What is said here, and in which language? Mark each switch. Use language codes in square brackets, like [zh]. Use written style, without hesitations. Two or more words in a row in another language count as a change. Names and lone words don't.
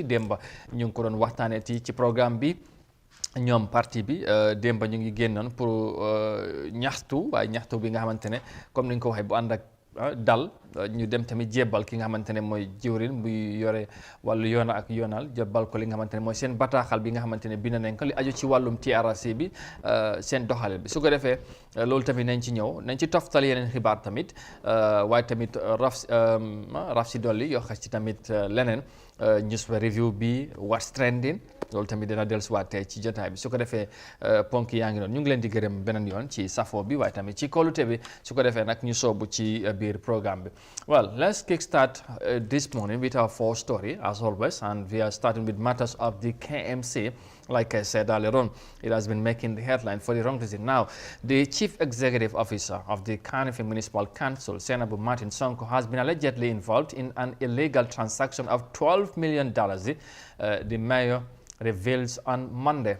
[wo] démba ñu ngi ko doon waxtaanee ci programme bi. ñoom parti bi démba ñu ngi génnoon pour ñaxtu, waaye ñaxtu bi nga xamante ne comme ni ñu ko waxee bu ànd ak dal ñu dem tamit jébbal ki nga xamante ne mooy jiwrin buy yore wàllu yoona ak yoonal, jébbal ko li nga xamante ne mooy seen bataaxal bi nga xamante ne bind nañ ko li aju ci wàllum TRRC bi seen doxalin bi. su ko defee loolu tamit nañ ci ñëw, nañ ci toftal yeneen xibaar tamit, waaye tamit raf si dolli yoo xas ci tamit leneen [en] newspaper review [wo] bi [en] what's trending [wo] loolu tamit dina dellusiwaat tey ci jotaay bi. su ko defee ponk yaa ngi noonu. ñu ngi leen di gërëm beneen yoon ci safo bi waaye tamit ci kóolute bi. su ko defee nag ñu soobu ci biir programme bi. [en] Well, let's kickstart this morning with our first story as always, and we are starting with matters of the KMC. Like I said earlier on, it has been making the headline for the wrong reason. Now, the Chief Executive Officer of the Carnegie Municipal Council, Senator Martin Sonko, has been allegedly involved in an illegal transaction of $12 million, the mayor reveals on Monday.